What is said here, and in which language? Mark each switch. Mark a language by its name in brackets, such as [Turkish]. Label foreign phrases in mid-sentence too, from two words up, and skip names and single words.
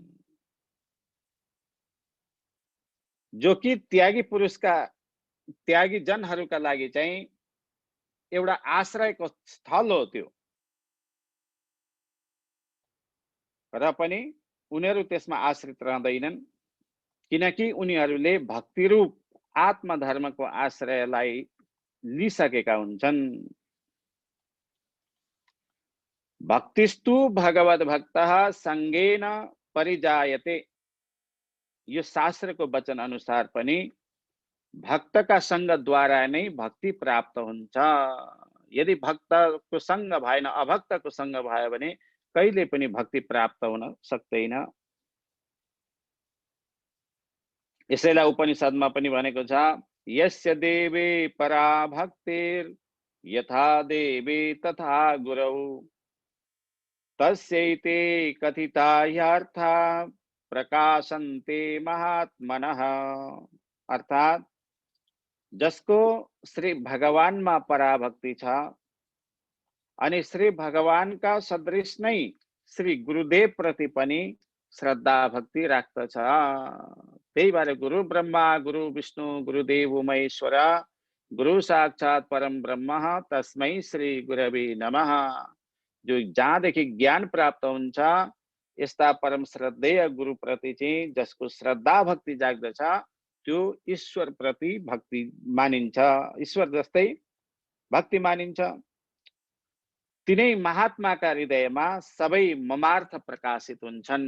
[Nepali] जो कि त्यागी पुरुषका, त्यागी जनहरूका लागि चाहिँ एउटा आश्रयको स्थल हो त्यो, र पनि उनीहरू त्यसमा आश्रित रहँदैनन्, किनकि उनीहरूले भक्ति रूप आत्मधर्मको आश्रयलाई लिइसकेका हुन्छन्। [Sanskrit] भक्तिस्तु भगवद भक्तः संगेन परिजायते, [Nepali] यो शास्त्रको वचन अनुसार पनि भक्तका संगद्वारा नै भक्ति प्राप्त हुन्छ। यदि भक्तको संग भएन, अभक्तको संग भयो भने कहिले पनि भक्ति प्राप्त हुन सक्दैन। यसैलाई उपनिषदमा पनि भनेको छ, [Sanskrit] यस्य देवे परा भक्तिर् यथा देवे तथा गुरौ तस्यैते कथिता ह्यर्था प्रकाशन्ते महात्मनः। [Nepali] अर्थात जसको श्री भगवानमा पराभक्ति छ अनि श्री भगवानका सदृश नै श्री गुरुदेव प्रति पनि श्रद्धा भक्ति राख्दछ। त्यही भएर [Sanskrit] गुरु ब्रह्मा गुरु विष्णु गुरुदेव महेश्वर गुरु साक्षात् परम ब्रह्म तस्मै श्री गुरवे नमः। [Nepali] जो जहाँदेखि ज्ञान प्राप्त हुन्छ, यस्ता परम श्रद्धेय गुरु प्रति चाहिँ जसको श्रद्धा भक्ति जाग्दछ त्यो ईश्वर प्रति भक्ति मानिन्छ, ईश्वर जस्तै भक्ति मानिन्छ। तिनै महात्माका हृदयमा सबै ममार्थ प्रकाशित हुन्छन्।